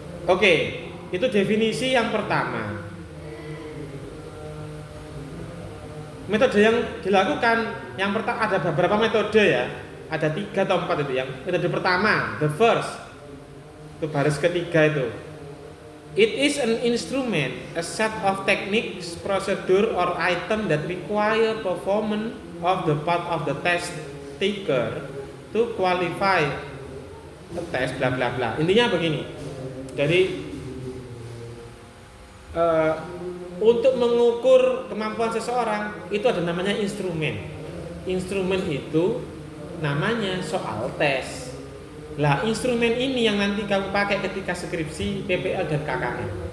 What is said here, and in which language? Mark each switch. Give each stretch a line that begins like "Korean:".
Indonesian: Oke, itu definisi yang pertama. Metode yang dilakukan, yang pertama ada beberapa metode ya, ada 3 atau 4 itu. Yang metode pertama,
English: the first,
Indonesian: itu baris ketiga itu.
English: It is an instrument, a set of techniques, procedure, or item that require performance of the part of the test taker to qualify a test, bla bla bla.
Indonesian: Intinya begini. Jadi untuk mengukur kemampuan seseorang itu ada namanya instrumen. Instrumen itu namanya soal tes. Lah instrumen ini yang nanti kamu pakai ketika skripsi, PPL dan KKN.